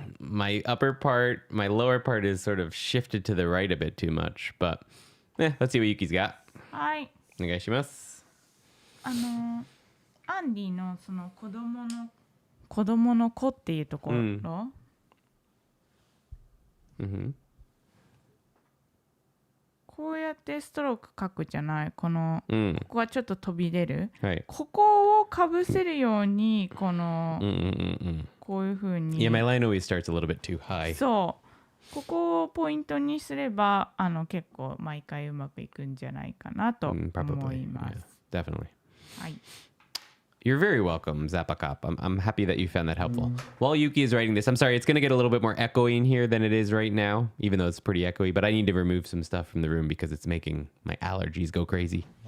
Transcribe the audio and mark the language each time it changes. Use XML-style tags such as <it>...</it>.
<en>My upper part, my lower part is sort of shifted to the right a bit too much, but let's see what Yuki's got.</en> <ja>はい。お願いします。アンディのその子供の子っていうところ、こうやってストローク書くじゃない。この、ここがちょっと飛び出る、はい、ここをかぶせるようにこの、こういう風に</ja> <en>Yeah, my line always starts a little bit too high.</en> <ja>そうここをポイントにすれば結構毎回うまくいくんじゃないかなと思います。</ja> <en>Yeah, definitely.</en> <ja>はい。</ja> <en>You're very welcome, Zappa Cop. I'm happy that you found that helpful. While Yuki is writing this, I'm sorry, it's going to get a little bit more echoey in here than it is right now, even though it's pretty echoey, but I need to remove some stuff from the room because it's making my allergies go crazy.</en>